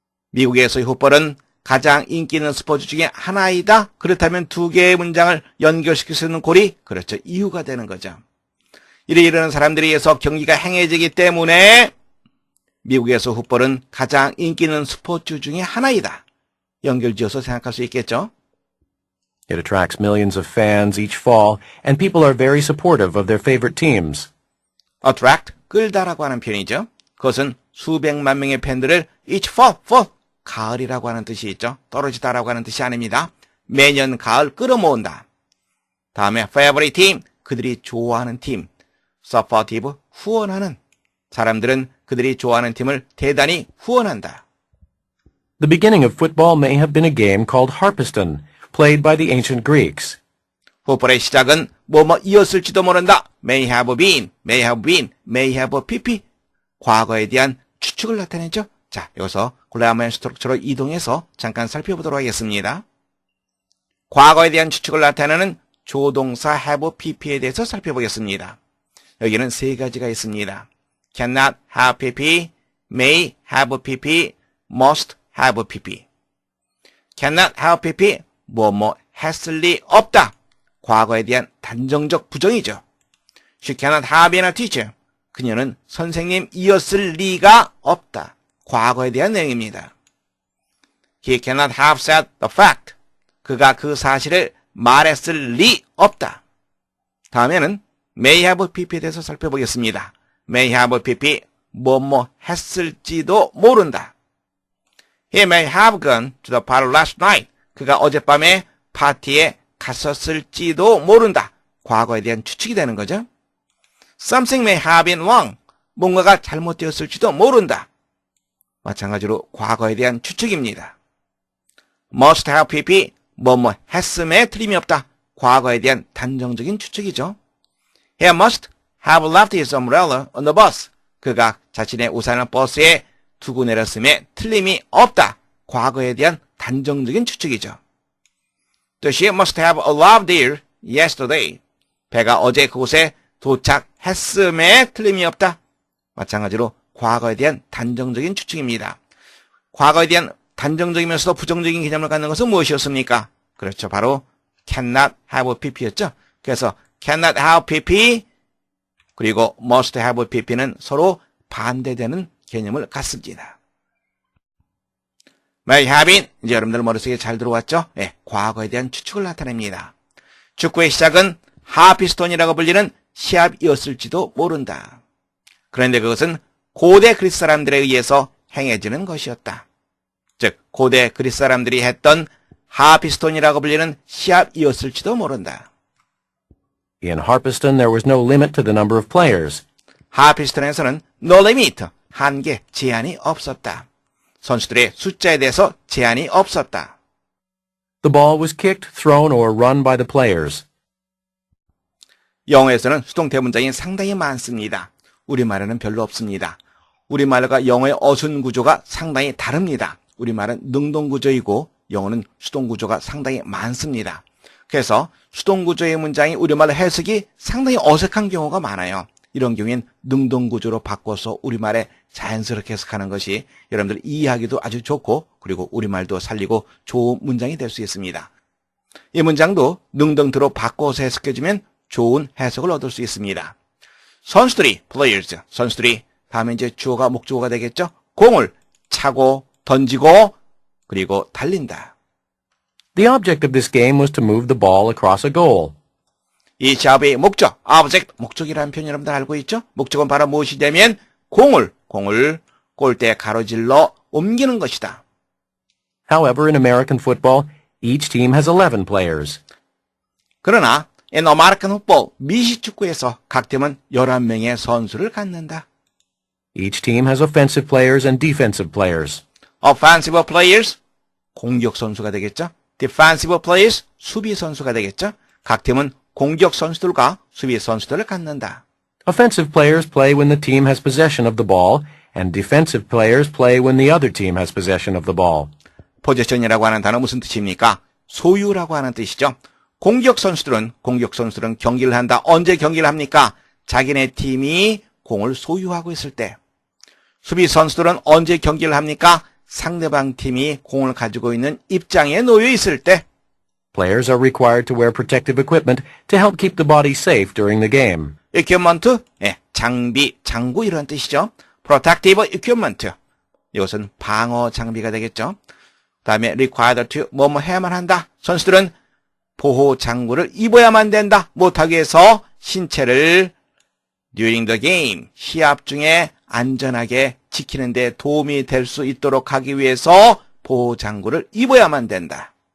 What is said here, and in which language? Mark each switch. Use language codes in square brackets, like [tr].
[ko] 미국에서의 풋볼은 가장 인기 있는 스포츠 중에 하나이다. 그렇다면 두 개의 문장을 연결시킬 수 있는 고리, 그렇죠. 이유가 되는 거죠. 이러한 사람들에 의해서 경기가 행해지기 때문에 미국에서 풋볼은 가장 인기 있는 스포츠 중에 하나이다. 연결지어서 생각할 수 있겠죠. [en] It attracts millions of fans each fall, and people are very supportive of their favorite teams. [ko] attract, 끌다라고 하는 표현이죠. 그것은 수백만 명의 팬들을 [en] each fall, [ko] 가을이라고 하는 뜻이 있죠. 떨어지다라고 하는 뜻이 아닙니다. 매년 가을 끌어모은다. 다음에 [en] favorite team, [ko] 그들이 좋아하는 팀. supportive, 후원하는. 사람들은 그들이 좋아하는 팀을 대단히 후원한다. [en] The beginning of football may have been a game called Harpaston, played by the ancient Greeks. [ko] 풋볼의 시작은 뭐뭐이었을지도 모른다. [en] may have been, may have been, may have pp. [ko] 과거에 대한 추측을 나타내죠. 자, 여기서 글래머의 스트럭처로 이동해서 잠깐 살펴보도록 하겠습니다. 과거에 대한 추측을 나타내는 조동사 have pp에 대해서 살펴보겠습니다. 여기는 세 가지가 있습니다. [en] cannot have pp, may have pp, must have pp. cannot have pp, [ko] 뭐뭐 했을 리 없다. 과거에 대한 단정적 부정이죠. [en] She cannot have been a teacher. [ko] 그녀는 선생님이었을 리가 없다. 과거에 대한 내용입니다. [en] He cannot have said the fact. [ko] 그가 그 사실을 말했을 리 없다. 다음에는 [en] may have pp [ko] 에 대해서 살펴보겠습니다. may have pp, 뭐뭐 했을지도 모른다. [en] He may have gone to the party last night. [ko] 그가 어젯밤에 파티에 갔었을지도 모른다. 과거에 대한 추측이 되는 거죠. [en] Something may have been wrong. [ko] 뭔가가 잘못되었을지도 모른다. 마찬가지로 과거에 대한 추측입니다. [en] Must have pp, [ko] 뭐뭐 했음에 틀림이 없다. 과거에 대한 단정적인 추측이죠. [en] He must have left his umbrella on the bus. [ko] 그가 자신의 우산을 버스에 두고 내렸음에 틀림이 없다. 과거에 대한 단정적인 추측이죠. [en] The ship must have arrived here yesterday. [ko] 배가 어제 그곳에 도착했음에 틀림이 없다. 마찬가지로 과거에 대한 단정적인 추측입니다. 과거에 대한 단정적이면서도 부정적인 개념을 갖는 것은 무엇이었습니까? 그렇죠. 바로 [en] cannot have pp [ko] 였죠. 그래서 [en] cannot have pp [ko] 그리고 [en] must have pp [ko] 는 서로 반대되는 개념을 갖습니다. [en] may have been, [ko] 이제 여러분들 머릿속에 잘 들어왔죠? 네, 과거에 대한 추측을 나타냅니다. 축구의 시작은 하피스톤이라고 불리는 시합이었을지도 모른다. 그런데 그것은 고대 그리스 사람들에 의해서 행해지는 것이었다. 즉, 고대 그리스 사람들이 했던 하피스톤이라고 불리는 시합이었을지도 모른다. [en] In Harpaston, there was no limit to the number of players. [ko] 하피스톤에서는 [en] no limit, [ko] 한계, 제한이 없었다. 선수들의 숫자에 대해서 제한이 없었다. [en] The ball was kicked, thrown, or run by the players. [ko] 영어에서는 수동 대문장이 상당히 많습니다. 우리말에는 별로 없습니다. 우리말과 영어의 어순 구조가 상당히 다릅니다. 우리말은 능동 구조이고 영어는 수동 구조가 상당히 많습니다. 그래서 수동 구조의 문장이 우리말로 해석이 상당히 어색한 경우가 많아요. 이런 경우엔 능동 구조로 바꿔서 우리말에 자연스럽게 해석하는 것이 여러분들 이해하기도 아주 좋고 그리고 우리말도 살리고 좋은 문장이 될 수 있습니다. 이 문장도 능동태로 바꿔서 해석해주면 좋은 해석을 얻을 수 있습니다. 선수들이, players, 선수들이 다음에 이제 주어가 목적어가 되겠죠? 공을 차고 던지고 그리고 달린다. [en] The object of this game was to move the ball across a goal. [ko] 이 시합의 목적, object, 목적이라는 표현 여러분들 알고 있죠? 목적은 바로 무엇이 되면 공을 골대에 가로질러 옮기는 것이다. [en] However, in American football, each team has 11 players. [ko] 그러나 [en] in American football, [ko] 미식축구에서 각 팀은 11명의 선수를 갖는다. [en] Each team has offensive players and defensive players. Offensive players, [ko] 공격 선수가 되겠죠? [en] Defensive players, [ko] 수비 선수가 되겠죠? 각 팀은 공격 선수들과 수비 선수들을 갖는다. [en] Offensive players play when the team has possession of the ball, and defensive players play when the other team has possession of the ball. [ko] 포지션이라고 하는 단어 무슨 뜻입니까? 소유라고 하는 뜻이죠. 공격 선수들은 경기를 한다. 언제 경기를 합니까? 자기네 팀이 공을 소유하고 있을 때. 수비 선수들은 언제 경기를 합니까? 상대방 팀이 공을 가지고 있는 입장에 놓여 있을 때. [en] Players are required to wear protective equipment to help keep the body safe during the game. [ko] equipment, 장비, 장구 이런 뜻이죠. [en] protective equipment. [ko] 이것은 방어 장비가 되겠죠. 그 다음에 [en] required to [ko] 뭐뭐 해야만 한다. 선수들은 보호 장구를 입어야만 된다. 못하기 위해서 신체를 [en] during the game, [ko] 시합 중에 안전하게 지키는 데 도움이 될 수 있도록 하기 위해서 보호 장구를 입어야만 된다.